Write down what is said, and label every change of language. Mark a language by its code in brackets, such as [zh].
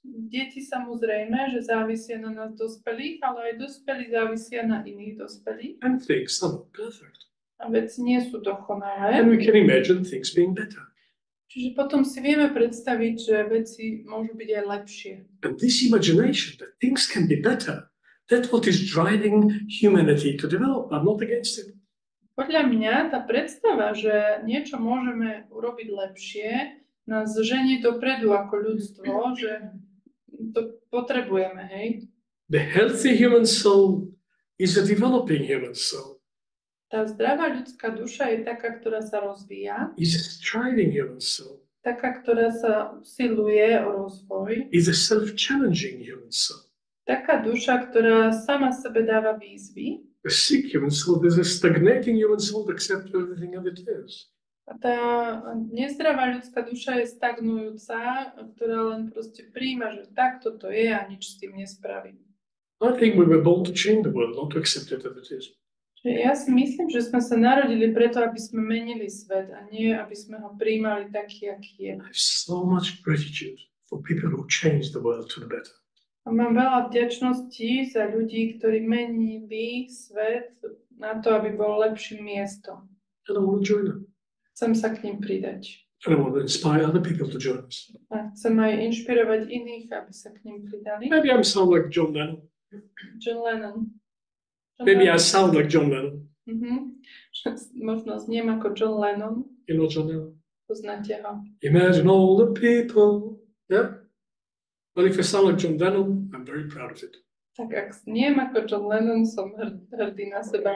[sk] Deti samozrejme, že závisia na nás dospelých, ale aj dospelí závisia na iných dospelých. [en] And things are not perfect. [sk] A veci nie sú dokonalé. [en] And we can imagine things being better. [sk] Čiže potom si vieme predstaviť, že veci môžu byť aj lepšie. [en] And this imagination that things can be better, that's what is driving humanity to develop. I'm not against it. [sk] Podľa mňa tá predstava, že niečo môžeme urobiť lepšie, nás ženie dopredu ako ľudstvo, že to potrebujeme, hej? [en] The healthy human soul is a developing human soul. [sk] Tá zdravá ľudská duša je taká, ktorá sa rozvíja, [en] Is a striving human soul. [sk] taká, ktorá sa usiluje o rozvoj, [en] Is a self-challenging human soul. [sk] taká duša, ktorá sama sebe dáva výzvy. [en] A sick human soul is a stagnating human soul that accepts everything as it is. [sk] A tá nezdravá ľudská duša je stagnujúca, ktorá len proste príjma, že takto to je a nič s tým nespravím. [en] I think we were born to change the world, not to accept it as it is. [sk] Čiže ja si myslím, že sme sa narodili preto, aby sme menili svet a nie, aby sme ho prijímali taký, aký je. [en] I have so much gratitude for people who change the world to the better. [sk] A mám veľa vďačností za ľudí, ktorí menili svet na to, aby bol lepším miestom. [en] And I want to join them. [sk] Chcem sa k ním pridať. [en] And I want to inspire other people to join us. [sk] A chcem aj inšpirovať iných, aby sa k ním pridali. [en] Maybe I sound like John Lennon. John Lennon. Maybe I sound like John Lennon. [sk] Možno zniem ako John Lennon. [en] You know John Lennon? [sk] Poznáte ho. [en] Imagine all the people. Yeah? But if I sound like John Lennon, I'm very proud of it. [sk] Tak ak zniem ako John Lennon, som hrdý na seba.